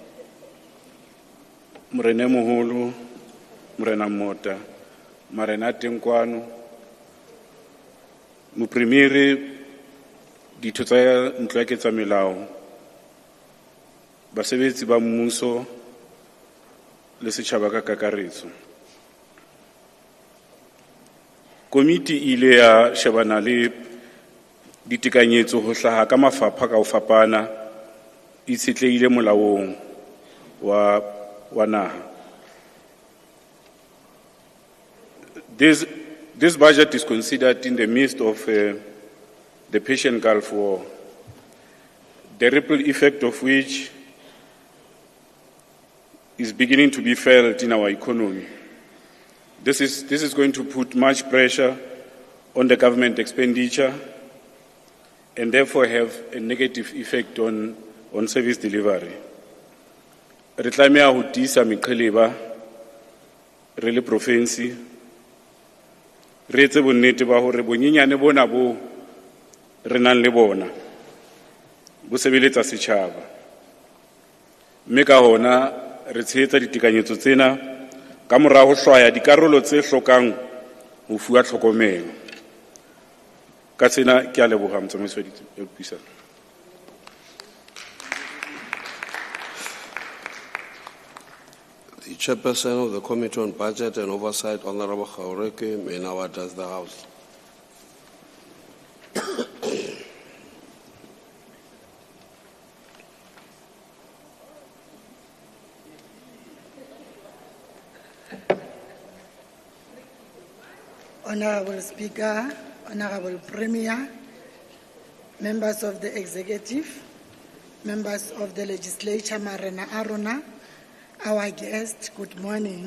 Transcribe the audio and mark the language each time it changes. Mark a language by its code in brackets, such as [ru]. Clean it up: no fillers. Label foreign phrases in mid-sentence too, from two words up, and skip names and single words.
[st] Morena Moholo, Morena Mota, Marena Tenkwano, Mopremiere ditho tsa ntlo ya ketsa melao, basebetsi ba mmuso le setjhaba ka kakaretso. Komiti ile ya shebana le ditekanyetso ho hlaha ka mafapha ka ho fapana itshetlehile molaong wa naha. [en] This budget is considered in the midst of the Persian Gulf War, the ripple effect of which is beginning to be felt in our economy. This is going to put much pressure on the government expenditure and therefore have a negative effect on service delivery. [st] Re tlameha ho tiisa meqheleba re le province re etse bonnete ba hore bonyenyane bona bo re nang le bona bo sebeletsa setjhaba, mme ka hona re tshehetsa ditekanyetso tsena ka mora ho hlwaya dikarolo tse hlokang ho fuwa tlhokomelo. Ka tsena ke a leboha motsamaisi wa dipuisano. [en] The Chairperson of the Committee on Budget and Oversight, Honourable Khaureke, may now address the House. Honourable Speaker, Honourable Premier, members of the Executive, members of the Legislature, [st] Marena Arona, [en] our guests, good morning.